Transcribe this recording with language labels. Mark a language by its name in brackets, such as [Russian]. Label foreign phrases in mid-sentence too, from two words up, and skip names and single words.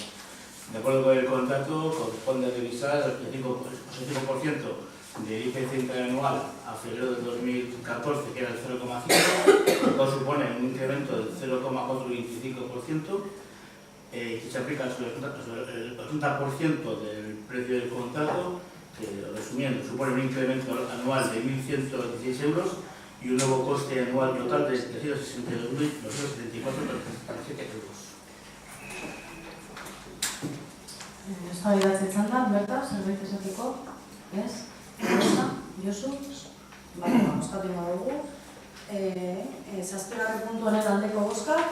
[Spanish] De acuerdo con el contrato, corresponde revisar el 5% del IPC interanual a febrero del 2014, que era el 0,5%, lo cual supone un incremento del 0,425%, que se aplica sobre el 80% del precio del contrato, que, resumiendo, supone un incremento anual de 1.116 euros y un nuevo coste anual total de 762.974,37 euros. [Basque] Eztabaidatzen da, berta, zerbait esateko? Ez? Josu? Bale, bozkatu ingo dugu. 7. puntu honen aldeko bozka.